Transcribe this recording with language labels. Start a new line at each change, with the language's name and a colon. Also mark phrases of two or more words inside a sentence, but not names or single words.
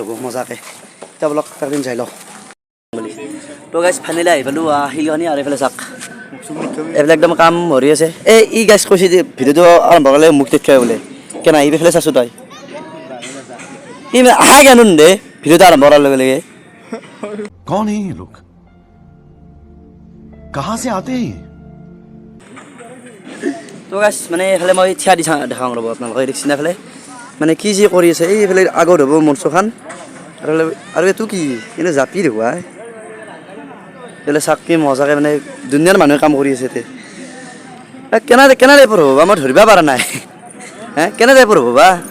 Assamese: হ'ব মজাকৈ এতিয়া বলক তাৰ দিন যাই লওঁ তো গাইছ ফাইনেলি আহি পালোঁ শিলখনি আৰু এইফালে চাওক এইবিলাক একদম কাম ভৰি আছে এই ই গাইছ কৈছে যে ভিডিঅ'টো আৰম্ভ কৰিলে মোক দেখুৱাই বোলে কেনে আহি এইফালে চাইছোঁ তই ই আহা কেন দে ভিডিঅ'টো আৰম্ভ কৰাৰ লগে লগে
Hindi: कौन है ये लोग कहाँ से आते हैं
Assamese: তো গাইছ মানে এইফালে মই থিয়া দি দেখাওঁ ৰ'ব আপোনালোকে দেখিছে না এইফালে মানে কি যি কৰি আছে এইফালে আগত হ'ব মঞ্চখন আৰু এইটো কি এনে জাপি দেখুৱাই এইফালে চাক কি মজাকৈ মানে দুনিয়াৰ মানুহে কাম কৰি আছে কেনে টাইপৰ হ'ব বা মই ধৰিব পৰা নাই হে কেনে টাইপৰ হ'ব বা